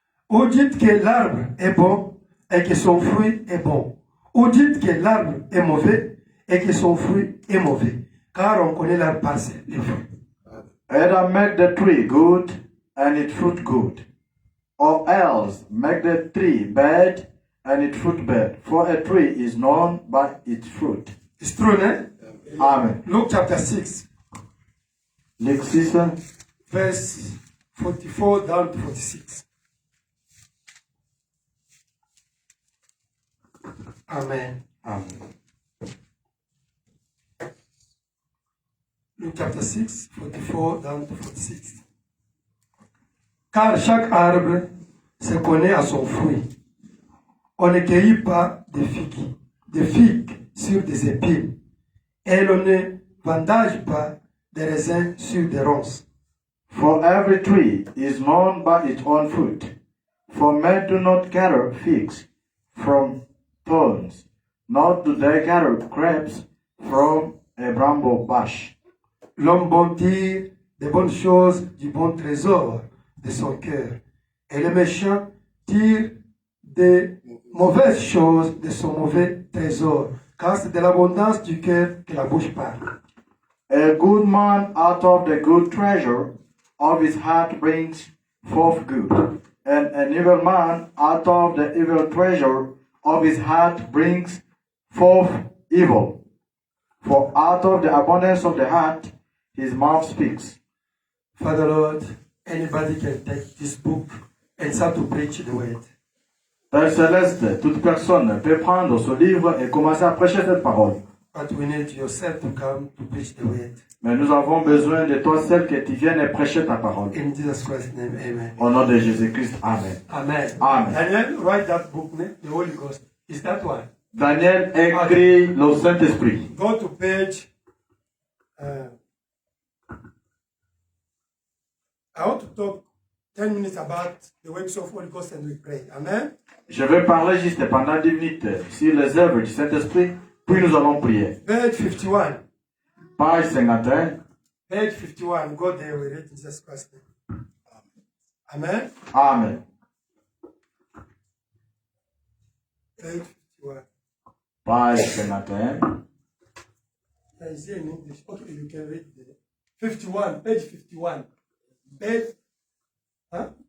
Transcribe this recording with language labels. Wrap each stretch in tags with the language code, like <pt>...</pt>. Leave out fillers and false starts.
<fr>Ou dites que l'arbre est bon et que son fruit est bon. Ou dites que l'arbre est mauvais et que son fruit est mauvais. Car on connaît l'arbre par ses fruits.</fr> <en>Either make the tree good and its fruit good, or else make the tree bad and its fruit bad. For a tree is known by its fruit. It's true, eh? Amen. Luke chapter 6.</en> <fr>Luc 6,</fr> <en>verse 44 down to 46. Amen. Amen. Luke chapter 6, 44 down to 46.</en> <fr>Car chaque arbre se connaît à son fruit. On ne cueillit pas des figues sur des épines, et l'on ne vendage pas des raisins sur des ronces.</fr> <en>For every tree is known by its own fruit. For men do not gather figs from thorns, nor do they gather grapes from a bramble bush.</en> <fr>L'homme bon tire des bonnes choses du bon trésor de son cœur, et le méchant tire des mauvaises choses de son mauvais trésor, car c'est de l'abondance du cœur que la bouche parle.</fr> <en>A good man out of the good treasure of his heart brings forth good, and an evil man out of the evil treasure of his heart brings forth evil. For out of the abundance of the heart his mouth speaks. Father Lord, anybody can take this book and start to preach the word.</en> <fr>Père Céleste, toute personne peut prendre ce livre et commencer à prêcher cette parole.</fr> <en>But we need yourself to come to preach the word.</en> <fr>Mais nous avons besoin de toi seul que tu viennes et prêcher ta parole.</fr> <en>In Jesus Christ's name, amen.</en> <fr>Au nom de Jésus-Christ, Amen.</fr> <en>Amen. Amen. Daniel, write that book, the Holy Ghost. Is that one?</en> <fr>Daniel écrit le Saint-Esprit.</fr> <en>Go to page. I want to talk 10 minutes about the works of Holy Ghost and we pray. Amen.</en> <fr>Je vais parler juste pendant 10 minutes sur les œuvres du Saint-Esprit, puis nous allons prier.</fr> <en>Page 51. Page 51. Page 51. Go there, we read Jesus Christ. Amen. Amen. Page 51. Page 51. Is here in English. Okay, you can read the 51. Page 51. Page. Huh?</en>